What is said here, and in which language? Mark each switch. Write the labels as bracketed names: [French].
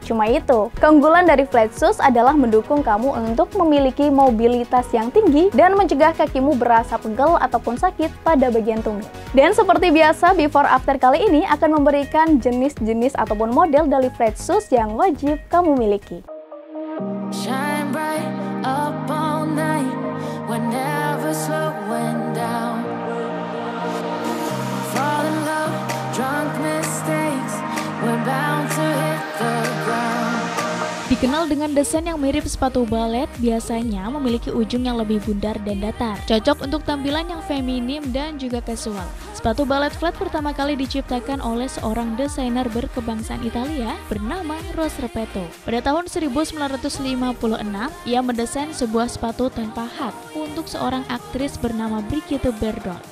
[Indonesian] Cuma itu, keunggulan dari flat shoes adalah mendukung kamu untuk memiliki mobilitas yang tinggi dan mencegah kakimu berasa pegel ataupun sakit pada bagian tumit. Dan seperti biasa, Before After kali ini akan memberikan jenis-jenis ataupun model dari flat shoes yang wajib kamu miliki. [English] Shine bright up all night, whenever slowing down. Fall in love, drunk mistakes, we're bound to hit the ground. [Indonesian] Dikenal dengan desain yang mirip sepatu balet, biasanya memiliki ujung yang lebih bundar dan datar. Cocok untuk tampilan yang feminim dan juga casual. Sepatu balet flat pertama kali diciptakan oleh seorang desainer berkebangsaan Italia bernama Rose Repetto. Pada tahun 1956, ia mendesain sebuah sepatu tanpa hak untuk seorang aktris bernama Brigitte Bardot.